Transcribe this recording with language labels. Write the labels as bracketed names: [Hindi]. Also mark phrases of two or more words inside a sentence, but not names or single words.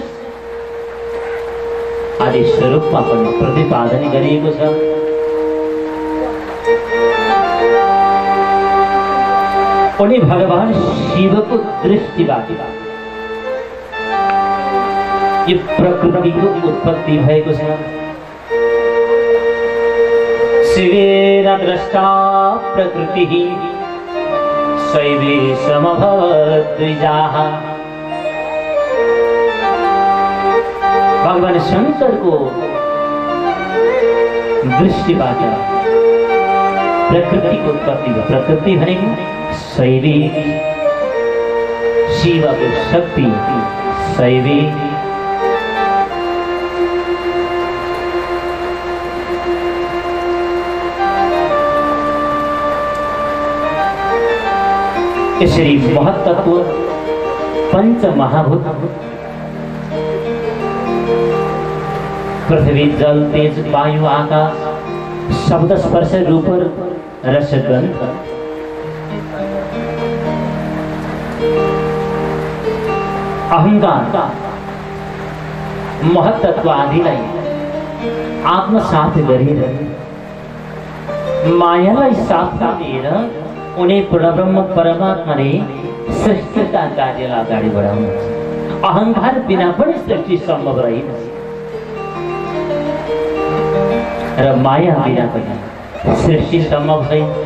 [Nepali] आदि स्वरूपमा पनि प्रतिपादन गरिएको छ। उनी भगवान शिवको दृष्टिबाट यो प्रकृतिको उत्पत्ति भएको छ। [Sanskrit] शिवेन द्रष्टा प्रकृतिः शैवे समभवद्विजाः। [Nepali] भगवान शंकरको दृष्टिबाट प्रकृतिको उत्पत्ति भयो। प्रकृति भनेको शैवी, शिवको शक्ति शैवी। यसरी महत्त्व पंच महाभूत पृथ्वी जल तेज वायु आकाश शब्द स्पर्श रूप रस गंध अहंकार महत्त्व आदिलाई आत्मसात गरेर मायालाई साथमा लिएर उनी परब्रह्म परमात्माले सृष्टिका कार्यलाई अगाडि बढाउनुहुन्छ। अहंकार बिना पनि सृष्टि सम्भव रहेन र माया बिना पनि सृष्टि सम्भव छैन।